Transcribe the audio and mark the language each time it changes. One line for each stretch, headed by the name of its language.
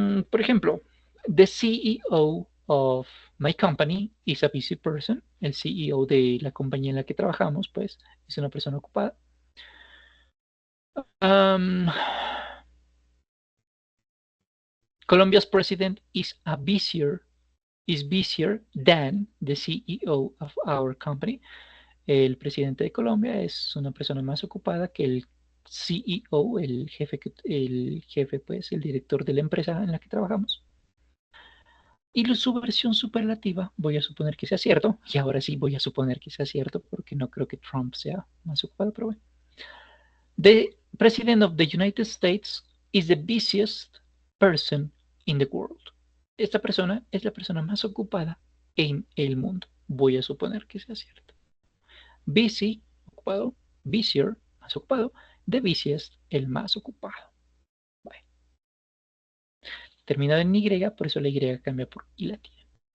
Spanish: Por ejemplo,
English: the CEO of my company is a busy person.
Spanish: El CEO de la compañía en la que trabajamos, pues, es una persona ocupada.
English: Um, Colombia's president is busier than the CEO of our company.
Spanish: El presidente de Colombia es una persona más ocupada que el CEO, el jefe, pues, el director de la empresa en la que trabajamos. Y su versión superlativa, voy a suponer que sea cierto, y ahora sí voy a suponer que sea cierto, porque no creo que Trump sea más ocupado, pero bueno.
English: The President of the United States is the busiest person in the world.
Spanish: Esta persona es la persona más ocupada en el mundo. Voy a suponer que sea cierto. Busy, ocupado, busier, más ocupado, the busiest, el más ocupado. Bueno, terminado en Y, por eso la Y cambia por I latina.